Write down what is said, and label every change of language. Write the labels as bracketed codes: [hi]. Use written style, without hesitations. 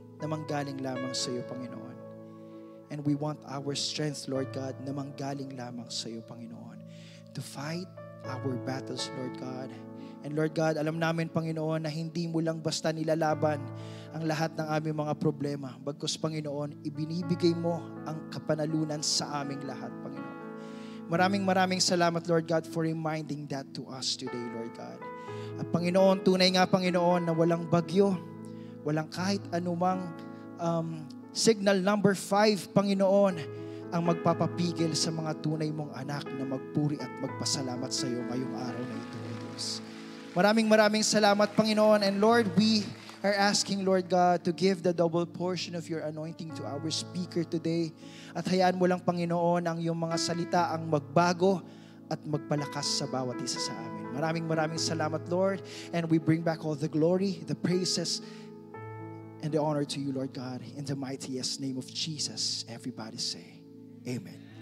[tl] na manggaling lamang sa iyo, Panginoon. [en] And we want our strength, Lord God, [tl] na manggaling lamang sa iyo, Panginoon, [en] to fight our battles, Lord God. [tl] And Lord God, alam namin, Panginoon, na hindi mo lang basta nilalaban ang lahat ng aming mga problema. Bagkus, Panginoon, ibinibigay mo ang kapanalunan sa aming lahat, Panginoon. Maraming salamat, [en] Lord God, for reminding that to us today, Lord God. [tl] At Panginoon, tunay nga, Panginoon, na walang bagyo, walang kahit anumang signal number 5, Panginoon, ang magpapapigil sa mga tunay mong anak na magpuri at magpasalamat sa iyo ngayong araw na ito, Diyos. Maraming salamat, Panginoon. [en] And Lord, we are asking, Lord God, to give the double portion of your anointing to our speaker today. [tl] At hayaan mo lang, Panginoon, ang iyong mga salita ang magbago at magpalakas sa bawat isa sa amin. Maraming salamat, Lord. [en] And we bring back all the glory, the praises, and the honor to you, Lord God. In the mightiest name of Jesus, everybody say, Amen.